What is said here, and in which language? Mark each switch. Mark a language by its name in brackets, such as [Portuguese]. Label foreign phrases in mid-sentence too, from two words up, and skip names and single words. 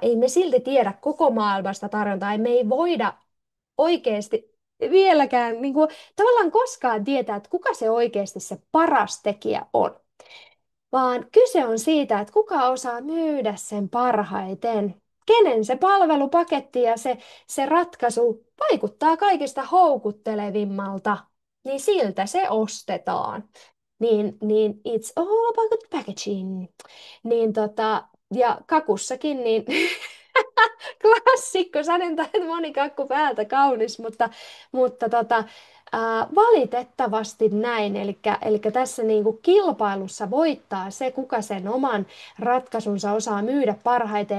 [Finnish] Ei me silti tiedä koko maailmasta tarjontaa. Me ei voida oikeasti vieläkään niin kuin, tavallaan koskaan tietää, että kuka se oikeasti se paras tekijä on. Vaan kyse on siitä, että kuka osaa myydä sen parhaiten. Kenen se palvelupaketti ja se ratkaisu vaikuttaa kaikista houkuttelevimmalta, niin siltä se ostetaan. Niin [English] it's all about the packaging. [Finnish] Ja kakussakin, niin klassikko, sanotaan, että moni kakku päältä kaunis, mutta valitettavasti näin. Eli tässä niinku kilpailussa voittaa se, kuka sen oman ratkaisunsa osaa myydä parhaiten.